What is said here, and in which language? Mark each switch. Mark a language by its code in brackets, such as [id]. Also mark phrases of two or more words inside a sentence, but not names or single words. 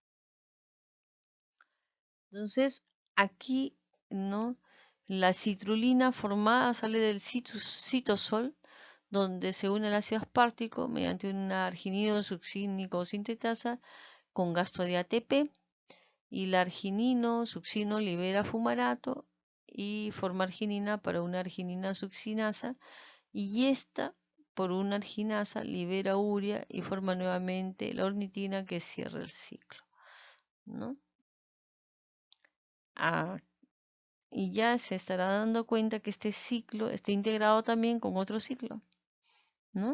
[es] Entonces, aquí, ¿no? La citrulina formada sale del citosol, donde se une al ácido aspartico mediante una arginino succínico sintetasa con gasto de ATP, y la arginino succino libera fumarato y forma arginina para una arginina succinasa, y esta por una arginasa libera urea y forma nuevamente la ornitina que cierra el ciclo, ¿no? Y ya se estará dando cuenta que este ciclo está integrado también con otro ciclo, ¿no?